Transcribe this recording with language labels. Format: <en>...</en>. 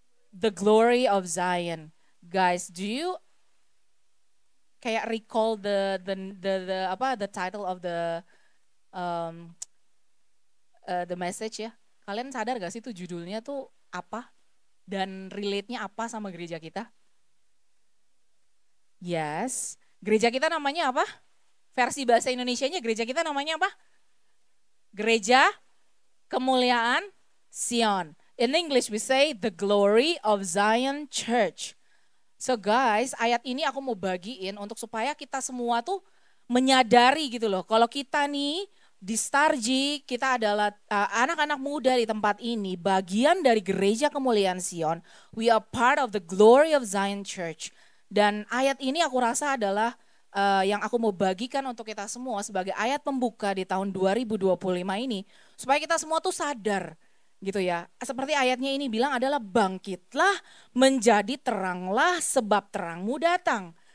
<en>The Glory of Zion. Guys, do you kayak recall the title of the message ya?</en> <id>Kalian sadar gak sih tuh judulnya tuh apa? Dan relate-nya apa sama gereja kita?</id> <en>Yes.</en> <id>Gereja kita namanya apa? Versi bahasa Indonesianya gereja kita namanya apa? Gereja Kemuliaan Sion.</id> <en>In English we say the glory of Zion Church. So guys,</en> <id>ayat ini aku mau bagiin untuk supaya kita semua tuh menyadari gitu loh. Kalau kita nih di Starji, kita adalah anak-anak muda di tempat ini, bagian dari Gereja Kemuliaan Sion.</id> <en>We are part of the glory of Zion Church.</en> <id>Dan ayat ini aku rasa adalah yang aku mau bagikan untuk kita semua sebagai ayat pembuka di tahun 2025 ini. Supaya kita semua tuh sadar gitu ya. Seperti ayatnya ini bilang adalah bangkitlah menjadi teranglah sebab terangmu datang.</id>